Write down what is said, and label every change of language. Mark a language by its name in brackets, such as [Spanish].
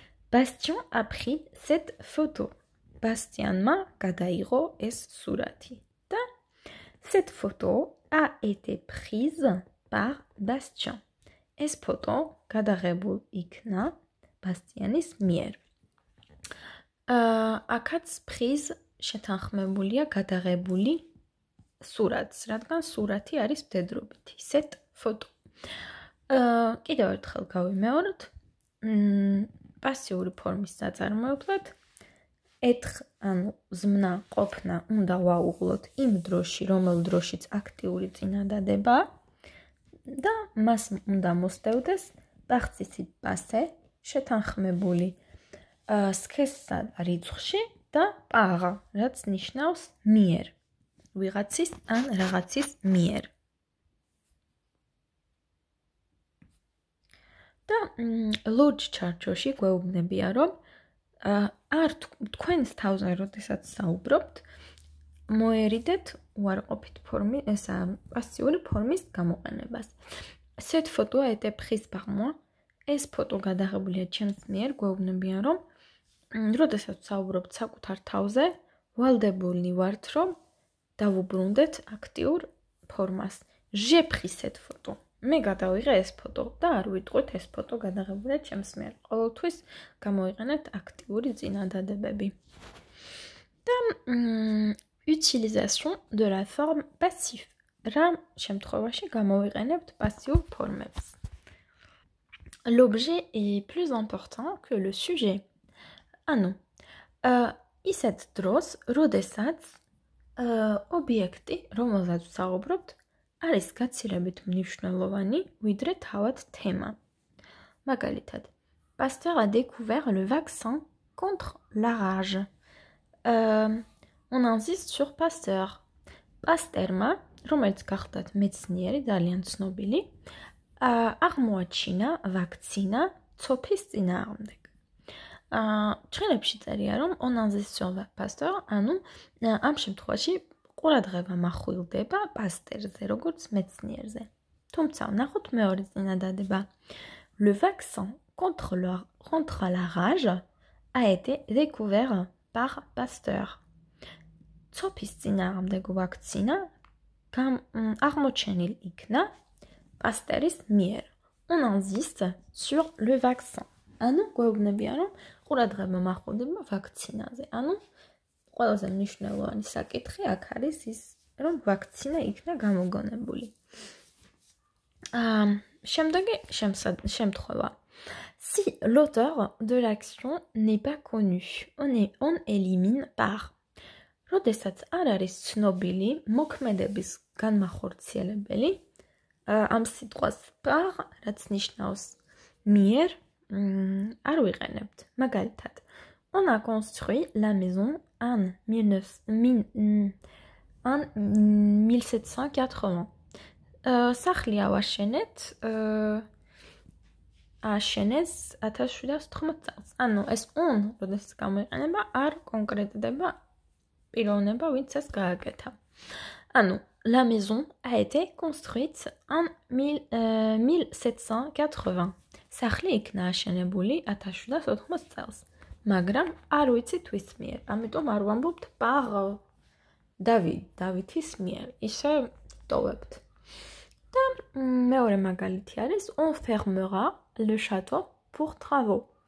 [French] Bastien a pris cette photo. [Georgian] Bastianma გადაიღო ეს სურათი. [French] და cette photo a été prise par Bastien. [Georgian] ეს ფოტო გადაღებულ იქნა ბასტიანის მიერ. აქაც ფრიზ შეთანხმებულია გადაღებული სურათს, რადგან სურათი არის მდედრობით, ისეთ ფოტო. კიდევ ერთხელ გავიმეოროთ, პასიური ფორმის საწარმოებლად ანუ ზმნა ყოფნა უნდა ვაუღლოთ იმ დროში, რომელ დროშიც აქტიური წინადადებაა და მას უნდა მოსდევდეს ბახცისი პასე შეთანხმებული სქესსა და რიცხვში და პაღა, რაც ნიშნავს მიერ, ვიღაცის ან რაღაცის მიერ. და ლურჯ ჩარჩოში გვეუბნებია, რომ არ თქვენს თავზე, როდესაც საუბრობთ, მოერიდეთ უარყოფით პასიური ფორმის გამოყენებას. [French] Cette photo a été prise par moi. [Georgian] ეს ფოტო გადაღებულია ჩემს მიერ, გვეუბნებიან, რომ როდესაც საუბრობთ საკუთარ თავზე, ვალდებული ვართ, რომ დავუბრუნდეთ აქტიურ ფორმას. [French] J'ai pris cette photo. [Georgian] მე გადავიღე ეს ფოტო და არ ვიტყვით ეს ფოტო გადაღებულია ჩემს მიერ. ყოველთვის გამოიყენეთ აქტიური წინადადებები. [French] და utilisation de la forme passive. [Georgian] რა შემთხვევაში გამოვიყენებთ პასიურ ფორმებს. [French] L'objet est plus important que le sujet. [Georgian] ანუ ისეთ დროს, როდესაც ობიექტი, რომელზეც ვსაუბრობთ, არის გაცილებით მნიშვნელოვანი, ვიდრე თავად თემა. [French] მაგალითად, Pasteur a découvert le vaccin contre la rage. On insiste sur Pasteur. [Georgian] Pasteur-მა, რომელიც გახლდათ მეცნიერი, ძალიან ცნობილი, აღმოაჩინა ვაქცინა ცოფის წინააღმდეგ. ჭრილებში წერია, რომ [French] on insiste sur Pasteur, [Georgian] ანუ ამ შემთხვევაში ყურადღება მახვილდება პასტერზე, როგორც მეცნიერზე. თუმცა, ნახოთ მეორე წინადადება. [French] Le vaccin contre la rage a été découvert par Pasteur. [Georgian] ცოფის წინააღმდეგ ვაქცინა აღმოჩენილ იქნა პასტერის მიერ. [French] On insiste sur le vaccin. [Georgian] ანუ გვეუბნებიან, რომ ყურადღება მახვილდება ვაქცინაზე. ანუ ყველაზე მნიშვნელოვანი საკითხი აქ არის ის, რომ ვაქცინა იქნა გამოგონებული. Შემდეგი შემთხვევა. [French] Si l'auteur de l'action n'est pas connu, on élimine par. [Georgian] როდესაც არ არის ცნობილი მოქმედების განმახორციელებელი, ამ სიტყვას par, რაც ნიშნავს მიერ, არ ვიყენებთ. [French] მაგალითად, on a construit la maison en 1780. [Georgian] სახლი ავაშენეთ, ააშენეს 1780 წელს. ანუ ეს on, როდესაც გამოიყენება, არ კონკრეტდება პიროვნება, ვინც ეს გააკეთა. [French] ანუ la maison a été construite en 1780. [Georgian] სახლი იქნა აშენებული 1780 წელს. მაგრამ არ ვიცით ვის მიერ. ამიტომ არ ვამბობთ par დავითის მიერ. ისე ტოვებთ. და მეორე მაგალითი არის [French] on fermera le château pour travaux.